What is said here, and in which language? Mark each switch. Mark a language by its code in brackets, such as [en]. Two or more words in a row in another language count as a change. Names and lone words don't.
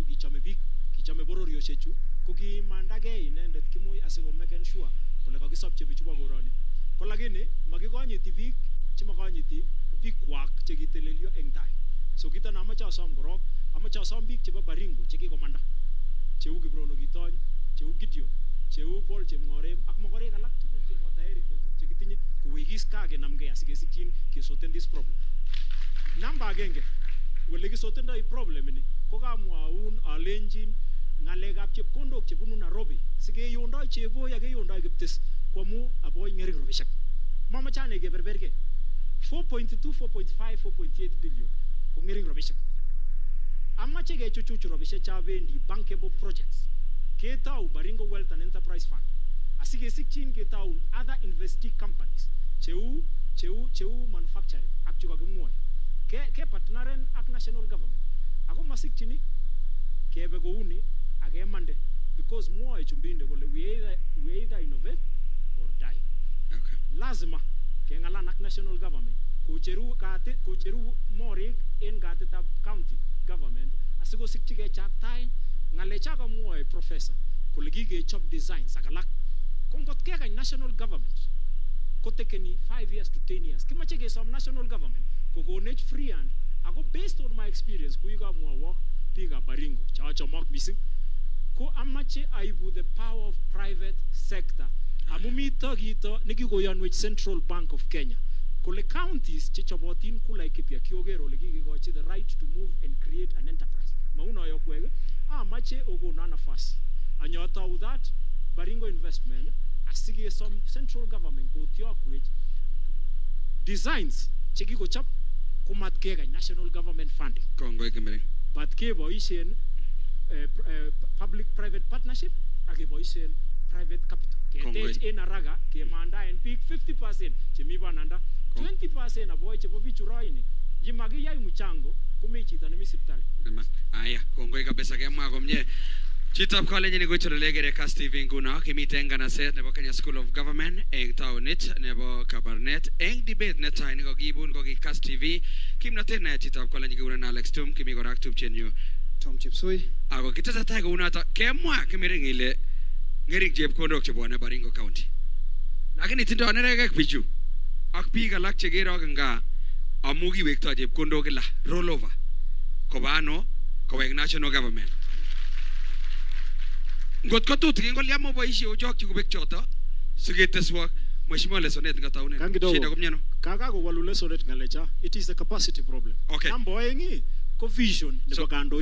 [kln] kichome biik kichome bororioshechu ko kimandagei inendet kimui asikomeken sure kole kakisopche bichu bo koroni ko lakini makikonyiti biik chemakonyiti biikwak chekitelelio eng tai so kito namache asom korok amache asom biik chebo Baringo chekikomanda cheu Kibrono Kitony cheu Gideon cheu Paul Chemngorem ak mokorek alak tugul chebo tayari chekitinye kowekis kaa kenamgei asikesikyin kesoten [en] this problem. [kln] Namba agenge wele kisotendoi problem ini ko kamwaun alenjin ngalekab chepkondok chebunu Nairobi sikeyondoi cheboi ak keyondoi Kiptis kwamu aboy ngering robishek mamachane keberberge 4.2 4.5 4.8 billion ko ngering robishek amache kechuchuchu robishek chabendi [en] bankable projects [kln] ketau Baringo Wealth and Enterprise Fund asikesikyin ketau [en] other investee companies [kln] cheu manufacturing ak chukakimwoe ke partneren ak [en] national government [kln] ako masikchini kebe kouni akemande because mwoe chumbinde kole [en] we either innovate or die. [kln] Okay. Lazima kengalan ak [en] national government [kln] kocheru morik en katitab [en] county government [kln] asikosikchi kechaktaen ngalecha kamwoe professor kole kikechop designs ak alak ko ngot kekany national government kotekeni [en] 5 years to 10 years [kln] kimache kesom [en] national government [kln] kokonech [en] free hand [kln] ako [en] based on my experience [kln] kuikamwawok biikab Baringo chachomok missing ko amache aibu [en] the power of private sector [kln] amu mito kito nekikoyonwech Central Bank of Kenya kole counties chechobotin ku Laikipia kiogero ole kikikochi [en] the right to move and create an enterprise [kln] mauno yokwek amache okona nafasi anyotau [en] that Baringo investment [kln] asige [en] some central government [kln] kotiokwech designs chekikochop kumat kekany [en] national government funding [kln] Kongoi Kemereng but keboishen [en] public private partnership [kln] ak keboishen [en] private capital [kln] ketech en araga kemandaen biik 50% chemi bananda 20% aboy chebo bichu roini yimakiyai mchango kumi chito nemi sipitali aya kongoi kabisa kemwa komie chitab college nekochorlegere Kass TV nguno kimiten nganaset nebo Kenya School of Government eng taonit nebo Kabarnet eng debate netai nekakibun ko Kass TV kimnatet na chitab college kiguren Alex Tum kimi kora ak tupchenyu Tom Chepsoi ako kitesetai kounoto kemwa Kemereng ile ngering chepkondok chebwane Baringo County lakini tindoi neregek bichu ak biik alak chekerok nga amu kiwekto chepkondok kila [en] roll over [kln] koba ano kowek [en] national government [kln] ngot ko tutikin koliamo boisie ochokchi kubek choto siketeswok mheshimiwa lesonet ngataune shida komnyano kaka ko walu lesonet ngalecha [en] it is a capacity problem [kln] okay number oengi ko vision nebo kandoik